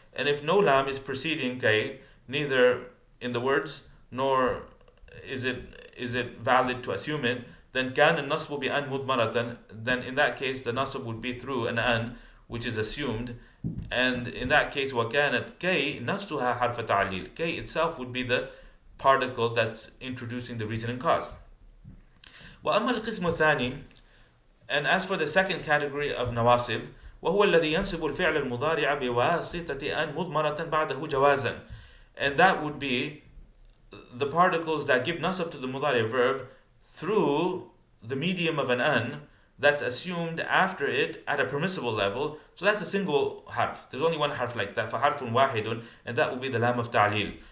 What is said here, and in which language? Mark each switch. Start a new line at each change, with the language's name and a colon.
English: And if no lam is preceding kay, neither in the words nor is it valid to assume it, then
Arabic: كان النصب بأن مضمرة.
English: Then in that case the nasb would be through an an, which is assumed, and in that case
Arabic: وكانت كي نفسها حرف تعليل.
English: Kay itself would be the particle that's introducing the reason and cause.
Arabic: وأما القسم الثاني,
English: and as for the second category of nawasib,
Arabic: وهو الذي ينصب الفعل المضارع بواسطة أن مضمرة بعده جوازا.
English: And that would be the particles that give nasab to the mudari verb through the medium of an an that's assumed after it at a permissible level. So that's a single harf. There's only one harf like that.
Arabic: فحرف واحد,
English: and that would be the lam of ta'lil.